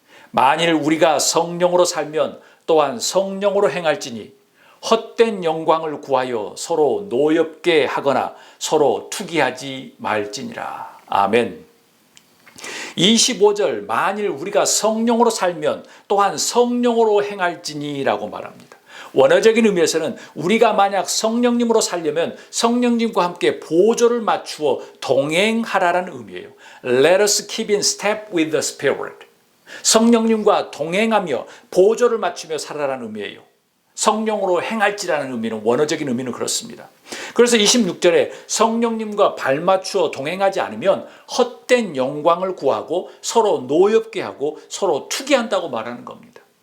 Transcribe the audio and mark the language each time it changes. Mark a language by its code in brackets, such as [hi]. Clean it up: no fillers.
[ko] 만일 우리가 성령으로 살면 또한 성령으로 행할지니 헛된 영광을 구하여 서로 노엽게 하거나 서로 투기하지 말지니라. 아멘. 25절 만일 우리가 성령으로 살면 또한 성령으로 행할지니라고 말합니다. 원어적인 의미에서는 우리가 만약 성령님으로 살려면 성령님과 함께 보조를 맞추어 동행하라는 의미예요. [en] Let us keep in step with the Spirit. [ko] 성령님과 동행하며 보조를 맞추며 살아라는 의미예요. 성령으로 행할지라는 의미는 원어적인 의미는 그렇습니다. 그래서 26절에 성령님과 발맞추어 동행하지 않으면 헛된 영광을 구하고 서로 노엽게 하고 서로 투기한다고 말하는 겁니다.